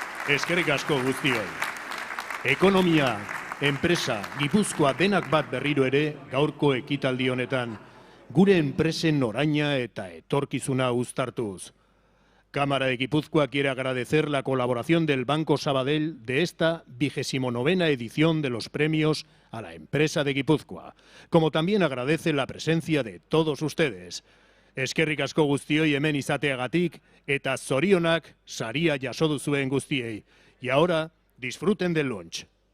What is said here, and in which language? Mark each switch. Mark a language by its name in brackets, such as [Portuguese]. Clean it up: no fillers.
[Basque] Eskerrik asko guztioi. Ekonomia, Enpresa, Gipuzkoa denak bat berriro ere gaurko ekitaldi honetan, gure enpresen oraina eta etorkizuna uztartuz. [Spanish] Cámara de Guipúzcoa quiere agradecer la colaboración del Banco Sabadell de esta 29ª edición de los premios a la empresa de Guipúzcoa, como también agradece la presencia de todos ustedes. [Basque] Eskerrik asko guztioi hemen izateagatik eta zorionak saria jaso duzuen guztiei. [Spanish] Y ahora disfruten del lunch.